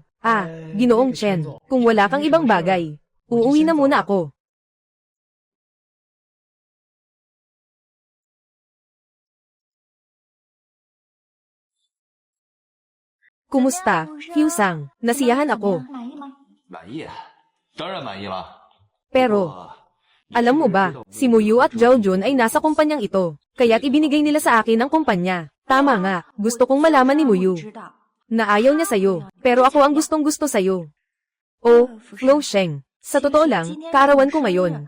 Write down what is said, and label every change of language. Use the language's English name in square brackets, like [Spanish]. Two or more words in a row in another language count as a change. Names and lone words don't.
[Filipino] Ah, Ginoong Chen, kung wala kang ibang bagay, uuwi na muna ako. Kumusta, Hyusang? Nasiyahan ako. [Chinese] 满意，当然满意了。 [Filipino] Pero, alam mo ba, si Muyu at Zhao Jun ay nasa kumpanyang ito, kaya't ibinigay nila sa akin ang kumpanya. Tama nga, gusto kong malaman ni Muyu na ayaw niya sayo, pero ako ang gustong-gusto sayo. Oh, Flo Sheng, sa totoo lang, kaarawan ko ngayon.